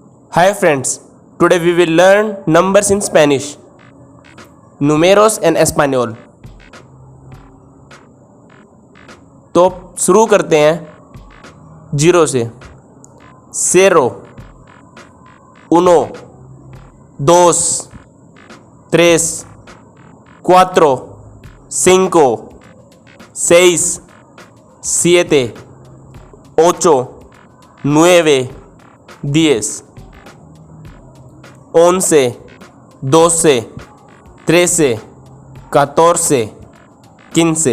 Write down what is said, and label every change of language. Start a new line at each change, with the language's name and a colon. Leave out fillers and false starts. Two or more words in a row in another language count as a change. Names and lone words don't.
English: Hi friends, today we will learn numbers in Spanish,
Spanish: números en español।
Hindi: तो शुरू करते हैं जीरो से।
Spanish: cero, uno, dos, tres, cuatro, cinco, seis, siete, ocho, nueve, 10, 11, 12, 13, 14, 15।